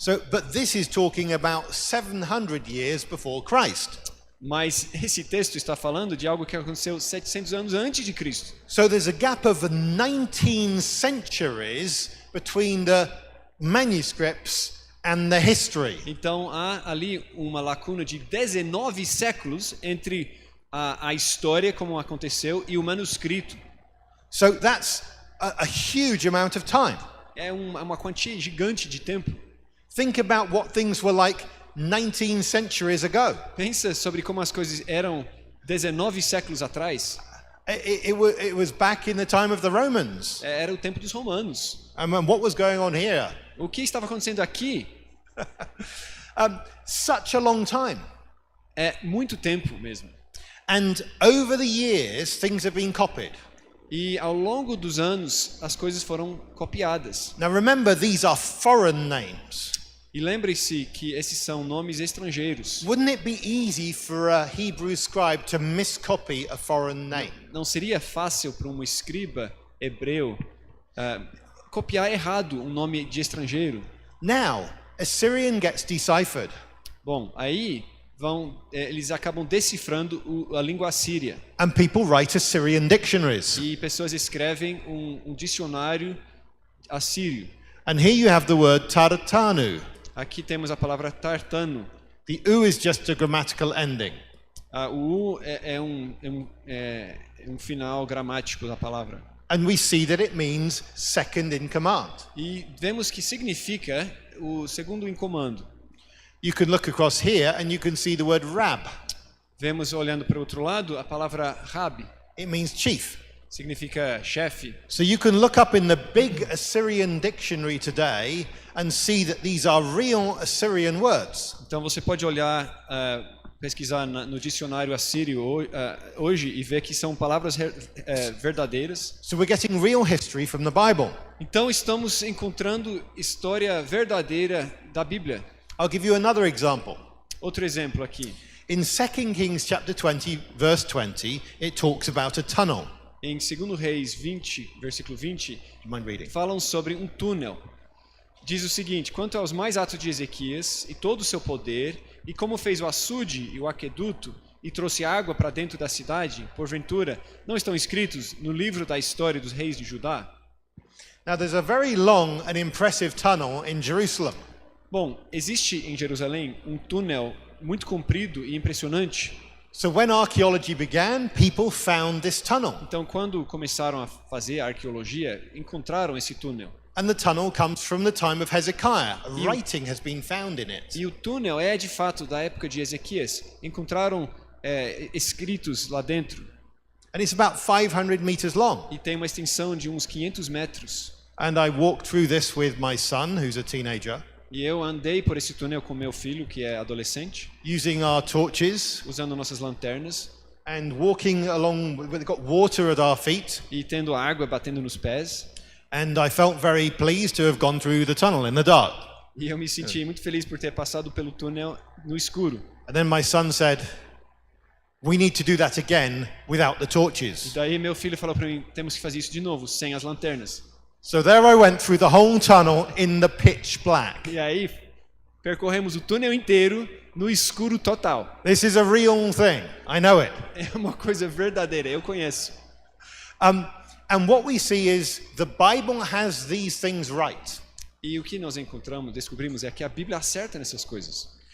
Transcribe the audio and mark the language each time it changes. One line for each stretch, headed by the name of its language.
English: But this is talking about 700 years before Christ.
Portuguese: Mas esse texto está falando de algo que aconteceu 700 anos antes de Cristo.
English: So there's a gap of 19 centuries between the manuscripts and the history.
Portuguese: Então há ali uma lacuna de 19 séculos entre a história como aconteceu e o manuscrito.
English: So that's a huge amount of time.
Portuguese: É uma quantia gigante de tempo.
English: Think about what things were like 19 centuries ago.
Portuguese: Pensa sobre como as coisas eram 19 séculos atrás.
English: It was back in the time of the Romans.
Portuguese: Era o tempo dos romanos.
English: And what was going on here?
Portuguese: O que estava acontecendo aqui?
English: Such a long time.
Portuguese: É muito tempo mesmo.
English: And over the years, things have been copied.
Portuguese: E ao longo dos anos, as coisas foram copiadas.
English: Now remember, these are foreign names.
Portuguese: E lembre-se que esses são nomes estrangeiros.
English: Wouldn't it be easy for a Hebrew scribe to miscopy a foreign name?
Portuguese: Não seria fácil para um escriba hebreu copiar errado um nome de estrangeiro?
English: Now, Assyrian gets deciphered.
Portuguese: Bom, aí eles acabam decifrando a língua assíria.
English: And people write Assyrian dictionaries.
Portuguese: E pessoas escrevem um dicionário assírio.
English: And here you have the word tartanu.
Portuguese: Aqui temos a palavra tartano.
English: The U is just a grammatical ending.
Portuguese: O U é um final gramático da palavra.
English: And we see that it means second in command.
Portuguese: E vemos que significa o segundo em comando.
English: You can look across here and you can see the word rab.
Portuguese: Vemos olhando para o outro lado a palavra rab.
English: It means chief.
Portuguese: Significa chefe.
English: So you can look up in the big Assyrian dictionary today and see that these are real Assyrian words.
Portuguese: Então você pode olhar, pesquisar no dicionário assírio hoje e ver que são palavras verdadeiras.
English: So we're getting real history from the Bible.
Portuguese: Então estamos encontrando história verdadeira da Bíblia.
English: I'll give you another example.
Portuguese: Outro exemplo aqui.
English: In 2 Kings chapter 20 verse 20, it talks about a tunnel.
Portuguese: Em 2 Reis 20, versículo 20,
English: Do you mind reading?
Portuguese: falam sobre um túnel. Diz o seguinte: quanto aos mais atos de Ezequias e todo o seu poder, e como fez o açude e o aqueduto, e trouxe água para dentro da cidade, porventura, não estão escritos no livro da história dos reis de Judá?
English: Now there's a very long and impressive tunnel in Jerusalem.
Portuguese: Bom, existe em Jerusalém um túnel muito comprido e impressionante.
English: So when archaeology began, people found this tunnel.
Portuguese: Então, quando começaram a fazer a arqueologia, encontraram esse túnel.
English: And the tunnel comes from the time of Hezekiah. A writing has been found in it.
Portuguese: E o túnel é, de fato, da época de Ezequias. Encontraram escritos lá dentro.
English: And it's about 500 meters long.
Portuguese: E tem uma extensão de uns 500 metros.
English: And I walked through this with my son, who's a teenager,
Portuguese: E eu andei por esse túnel com meu filho, que é adolescente,
English: using our torches
Portuguese: usando nossas lanternas
English: and walking along. We've got water at our feet.
Portuguese: e tendo água batendo nos pés.
English: And I felt very pleased to have gone through the tunnel in the dark.
Portuguese: E eu me senti muito feliz por ter passado pelo túnel no escuro.
English: And then my son said, "We need to do that again without the
Portuguese: E
English: torches."
Portuguese: daí meu filho falou para mim, temos que fazer isso de novo, sem as lanternas.
English: So there I went through the whole tunnel in the pitch black.
Portuguese: E aí percorremos o túnel inteiro no escuro total.
English: This is a real thing. I know it.
Portuguese: É uma coisa verdadeira, eu conheço.
English: And what we see is the Bible has these things right.
Portuguese: E o que nós descobrimos é que a Bíblia acerta nessas coisas.